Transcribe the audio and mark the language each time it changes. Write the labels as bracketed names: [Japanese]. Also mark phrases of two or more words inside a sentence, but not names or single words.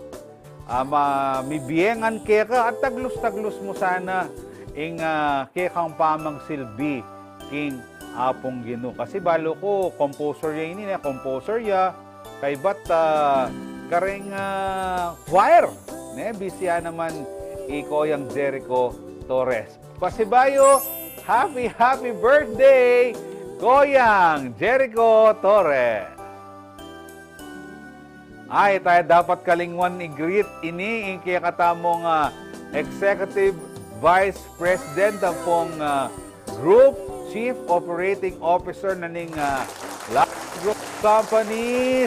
[Pampanga] Mibiyengan kaya ka at taglus-taglus mo sana ing kaya kang pamang silbi king apong Gino. Kasi balo ko, composer ya ini, composer ya, kay bat kareng choir. Bisya naman Koyang Jericho Torres. Pasibayo, [English] happy birthday, Koyang Jericho Torres. [Pampanga] Ay, tayo dapat kalingwan i-greet ini yung kaya katamong [English] Executive Vice President [Pampanga] ng pong [English] Group Chief Operating Officer [Pampanga] na ning [English] Group Companies.